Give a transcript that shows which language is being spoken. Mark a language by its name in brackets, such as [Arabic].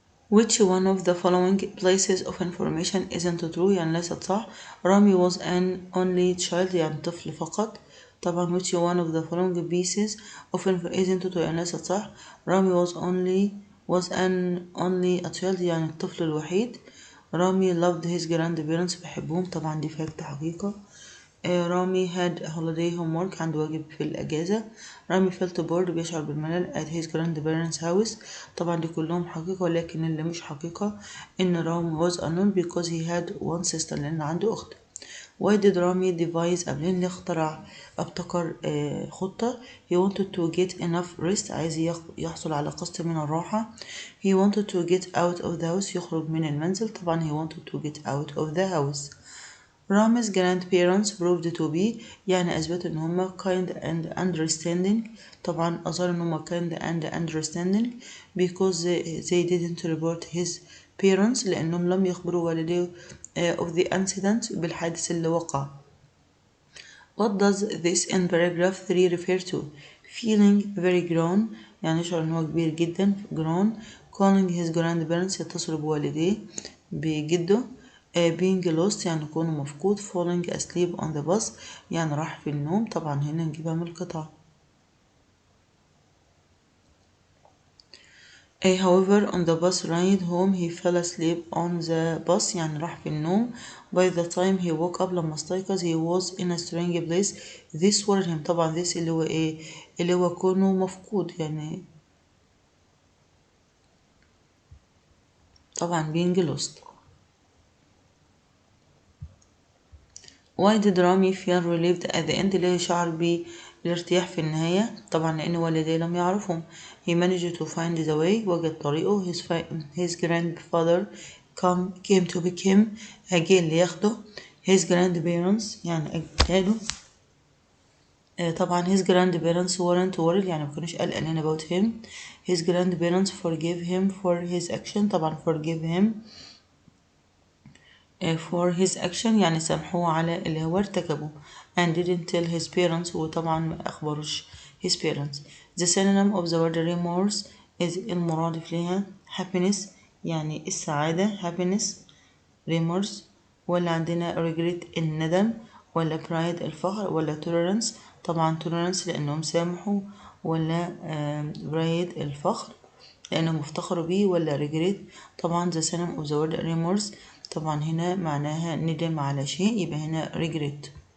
[English] Which one of the following places of information isn't true [Arabic] يعني ليست صح. [English] Rami was an only child [Arabic] يعني طفل فقط. [English] طبعا which one of the following pieces of information isn't true [Arabic] يعني ليست صح. [English] Rami was an only a child [Arabic] يعني الطفل الوحيد. رامي [English] loved his grandparents [Arabic] بحبهم طبعا دي فاكت حقيقة. رامي [English] had holiday homework [Arabic] عنده واجب في الأجازة. رامي [English] felt bored [Arabic] بيشعر بالملل [English] at his grandparents house [Arabic] طبعا دي كلهم حقيقة ولكن اللي مش حقيقة إن رامي [English] was unknown because he had one sister [Arabic] لأن عنده أخت. [English] Why did Rami devise a plan [Arabic] ليه ابتكر خطة. [English] he wanted to get enough rest [Arabic] عايز يحصل على قسط من الراحة. [English] he wanted to get out of the house [Arabic] يخرج من المنزل طبعا [English] he wanted to get out of the house. Rami's grandparents proved to be [Arabic] يعني أثبتوا إن هما [English] kind and understanding [Arabic] طبعا أظهر إن هما [English] kind and understanding because they didn't report his parents [Arabic] لأنهم لم يخبروا والديه [English] of the incident [Arabic] بالحادث اللي وقع. [English] What does this in paragraph 3 refer to. feeling very grown [Arabic] يعني يشعر إن هو كبير جدا grown. [English] calling his grandparents [Arabic] يتصل بوالديه بجده. [English] being lost [Arabic] يعني يكون مفقود. [English] falling asleep on the bus [Arabic] يعني راح في النوم طبعا هنا نجيبها من القطعة. [English] however on the bus ride home he fell asleep on the bus يعني راح في النوم. by the time he woke up [Arabic] لما استيقظ [English] he was in a strange place. this worried him [Arabic] طبعا this اللي هو اللي هو كونه مفقود يعني طبعا [English] being lost. Why did [Arabic] رامي [English] feel relieved at the end [Arabic] ليه شعر بالارتياح في النهاية طبعا لأن والديه لم يعرفهم. [English] he managed to find the way [Arabic] وجد طريقه. [English] his grandfather came to pick him [Arabic] جه اللي ياخده. [English] his grandparents [Arabic] يعني أجداده طبعا [English] his grandparents weren't worried [Arabic] يعني مكانوش قلقانين [English] about him. his grandparents forgave him for his action طبعا forgive him for his action [Arabic] يعني سامحوه على اللي هو ارتكبه [English] and didn't tell his parents [Arabic] وطبعا ما أخبروش [English] his parents. The synonym of the word remorse is [Arabic] المرادف لها happiness يعني السعادة [English] happiness remorse، [Arabic] ولا عندنا regret الندم، ولا pride الفخر، ولا tolerance طبعا tolerance لأنهم سامحوا، ولا pride الفخر لأنهم افتخروا بيه، ولا regret طبعا [English] the synonym of the word remorse [Arabic] طبعا هنا معناها ندم على شيء يبقى هنا regret.